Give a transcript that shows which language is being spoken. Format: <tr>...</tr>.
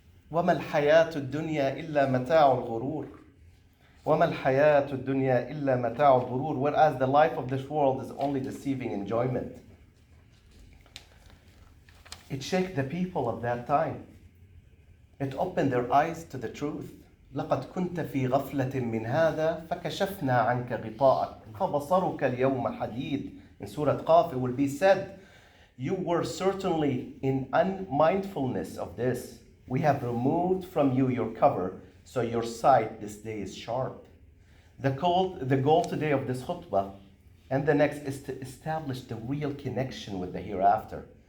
<ar>وَمَا الْحَيَاةُ الدُّنْيَا إِلَّا مَتَاعُ الْغُرُورِ وَمَا الْحَيَاةُ الدُّنْيَا إِلَّا مَتَاعُ الْغُرُورِ.</ar> <en>Whereas the life of this world is only deceiving enjoyment. It shook the people of that time. It opened their eyes to the truth.</en> <ar>لقد كنت في غفلة من هذا فكشفنا عنك غطاءك فبصرك اليوم حديد.</ar> <en>In Surah Qaf it will be said, you were certainly in unmindfulness of this. We have removed from you your cover, so your sight this day is sharp. The goal today of this khutbah and the next is to establish the real connection with the hereafter.</en>